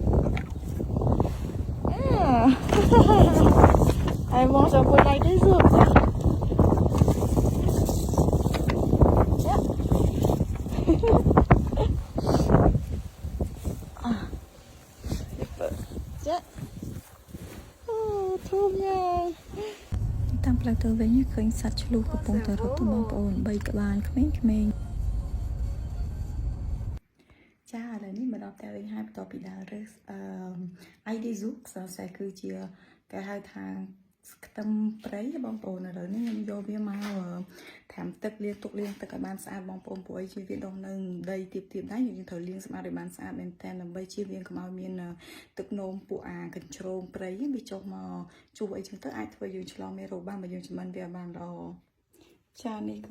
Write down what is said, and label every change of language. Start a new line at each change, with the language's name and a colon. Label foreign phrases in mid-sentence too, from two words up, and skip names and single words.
French: Ah, elle mange un peu là des œufs. Yeah. Ah, yeah. Oh, trop bien.
Khmer: តាមផ្លូវទៅវិញឃើញសត្វឆ្លុះកំពុងតែរត់ទៅបងប្អូន3ក្បាលក្មេងៗចាឥឡូវនេះមកដល់ផ្ទះវិញហើយបន្ទាប់ពីដើររើស ID Zook សរសៃគឺជាគេហៅថាខ្ទឹមព្រៃបងប្អូនឥឡូវនេះខ្ញុំយកវាមកត្រាំទឹកលាងទុកលាងទឹកឲ្យបានស្អាតបងប្អូនព្រោះអីជាវាដុះនៅដីទៀបដែរយើងត្រូវលាងសម្អាតឲ្យបានស្អាតមែនតើដើម្បីជៀសវាងកុំឲ្យមានទឹកនោមពួកអាកញ្ជ្រោងព្រៃវាចុះមកជួសអីចឹងទៅអាចធ្វើយើងឆ្លងមេរោគបានបើយើងចម្មិនវាបានល្អចានេះគឺ